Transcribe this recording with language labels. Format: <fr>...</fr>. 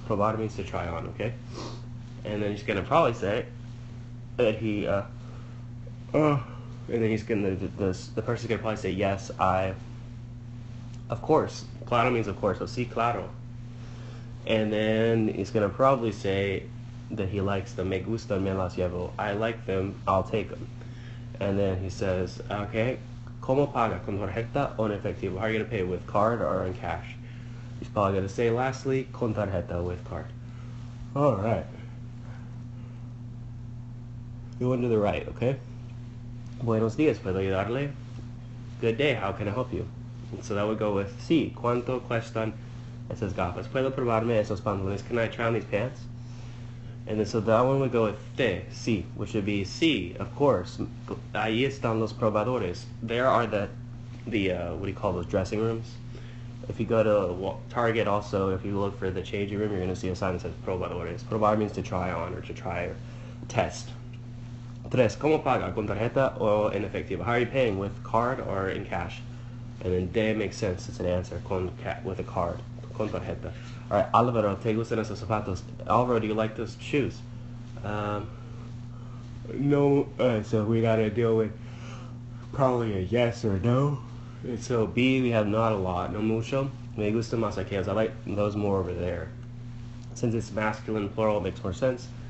<en>Probar means to try on, okay? And then he's going to probably say that he, and then he's going to, the person's going to probably say, yes, of course. Claro means of course, so</en> <es>sí, claro.</es> <en>And then he's going to probably say that he likes them.</en> <es>Me gustan, me las llevo.</es> <en>I like them, I'll take them. And then he says, okay,</en> <es>¿cómo paga? ¿Con tarjeta o en efectivo?</es> <en>How are you going to pay, with card or in cash? He's probably going to say, lastly, con tarjeta, with card. All right. Going to the right, okay?</en> <es>Buenos días, ¿puedo ayudarle?</es> <en>Good day, how can I help you? So that would go with,</en> <es>sí, ¿cuánto cuestan esas gafas? ¿Puedo probarme esos pantalones?</es> <en>Can I try on these pants? And then so that one would go with te, sí, which would be sí, of course.</en> <es>Ahí están los probadores.</es> <en>There are the what do you call those, dressing rooms? If you go to Target also, if you look for the changing room, you're going to see a sign that says probadores. Probar means to try on or to try or test.</en> <es>Tres, ¿cómo paga? ¿Con tarjeta o en efectivo?</es> <en>How are you paying, with card or in cash? And then de makes sense, it's an answer, with a card, con tarjeta.</en> <es>Alright, Alvaro, ¿te gustan esos zapatos?</es> <en>Alvaro, do you like those shoes? No, so we gotta deal with probably a yes or no. And so B, we have not a lot,</en> <es>no mucho. Me gustan más aquellos,</es> <en>I like those more over there. Since it's masculine plural, it makes more sense.</en>